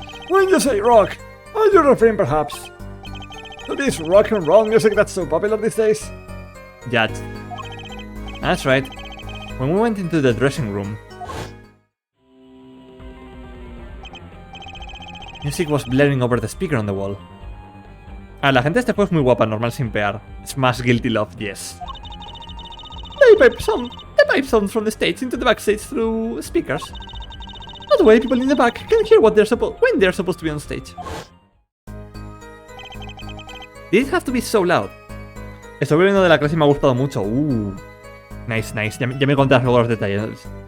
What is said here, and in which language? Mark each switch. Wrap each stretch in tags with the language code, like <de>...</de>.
<en>When you say rock, are you referring perhaps to this rock and roll music that's so popular these days? Yeah. That's right. When we went into the dressing room, music was blaring over the speaker on the wall.</en> <es>La gente de este juego es muy guapa, normal simpear.</es> <en>Smash Guilty Love, yes. They pipe sound from the stage into the backstage through speakers. That way people in the back can hear when they're supposed to be on stage. Did it have to be so loud?</en> <es>Estoy viendo de la clase y me ha gustado mucho. Nice. Ya me contarás luego los detalles.</es>